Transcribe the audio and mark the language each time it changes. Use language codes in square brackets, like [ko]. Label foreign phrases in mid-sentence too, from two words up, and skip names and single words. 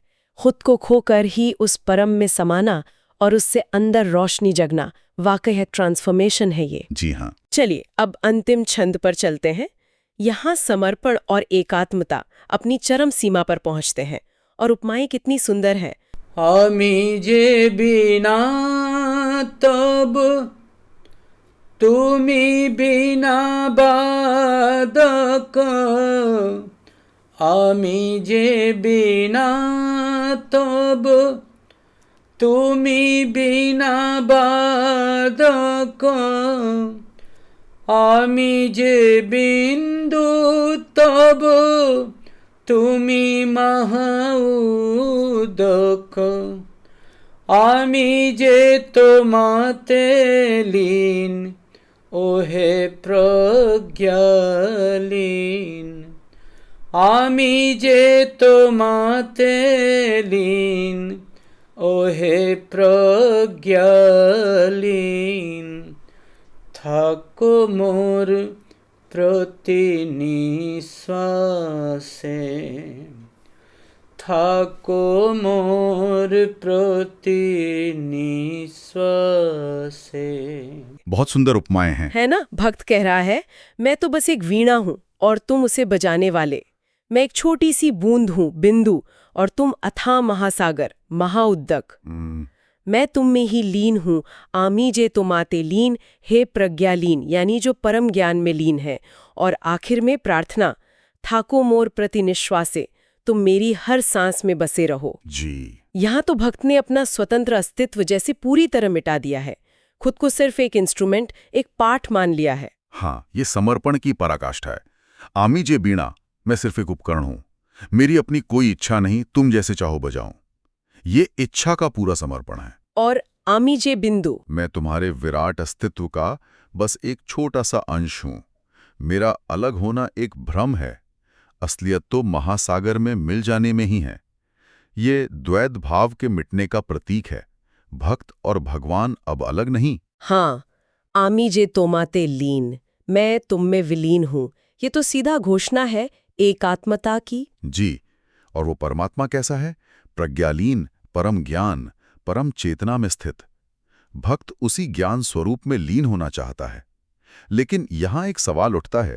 [hi] खुद को खोकर ही उस परम में समाना और उससे अंदर रोशनी जगना, वाकई है ट्रांसफॉर्मेशन है ये। जी हाँ। चलिए अब अंतिम छंद पर चलते हैं। यहाँ समर्पण और एकात्मता अपनी चरम सीमा पर पहुँचते हैं, और उपमाएं कितनी सुंदर है। [bn] আমি যে বীণা তব তুমি বীণা বাদক আমি যে বীণা তব তুমি বীণা বাদক আমি যে বিন্দু তব তুমি মহাউদক আমি যে তোমাতে লীন ওহে প্রজ্ঞালীন আমি যে তোমাতে লীন ওহে প্রজ্ঞালীন থাকো মোর প্রতি নিশ্বাসে থাকো মোর প্রতি নিশ্বাসে। [hi] बहुत सुंदर उपमाएं हैं। है ना? भक्त कह रहा है, मैं तो बस एक वीणा हूँ और तुम उसे बजाने वाले। मैं एक छोटी सी बूंद हूँ, बिंदु, और तुम अथाह महासागर, महाउद्दक। मैं तुम में ही लीन हूँ, [bn] আমি যে তোমাতে লীন, হে প্রজ্ঞালীন, [hi] यानी जो परम ज्ञान में लीन है। और आखिर में प्रार्थना, [bn] থাকো মোর প্রতি নিশ্বাসে, [hi] तुम मेरी हर सांस में बसे रहो। जी। यहाँ तो भक्त ने अपना स्वतंत्र अस्तित्व जैसे पूरी तरह मिटा दिया है, खुद को सिर्फ एक इंस्ट्रूमेंट, एक पार्ट मान लिया है। हाँ, ये समर्पण की पराकाष्ठा है। [bn] আমি যে বীণা, [hi] मैं सिर्फ एक उपकरण हूं, मेरी अपनी कोई इच्छा नहीं, तुम जैसे चाहो बजाऊं। ये इच्छा का पूरा समर्पण है। [bn] और আমি যে বিন্দু, [hi] मैं तुम्हारे विराट अस्तित्व का बस एक छोटा सा अंश हूं। मेरा अलग होना एक भ्रम है, असलियत तो महासागर में मिल जाने में ही है। ये द्वैत भाव के मिटने का प्रतीक है। भक्त और भगवान अब अलग नहीं। हाँ, [bn] আমি যে তোমাতে লীন, [hi] मैं तुम में विलीन हूँ, ये तो सीधा घोषणा है एकात्मता की। जी, और वो परमात्मा कैसा है? प्रज्ञालीन, परम ज्ञान, परम चेतना में स्थित। भक्त उसी ज्ञान स्वरूप में लीन होना चाहता है। लेकिन यहां एक सवाल उठता है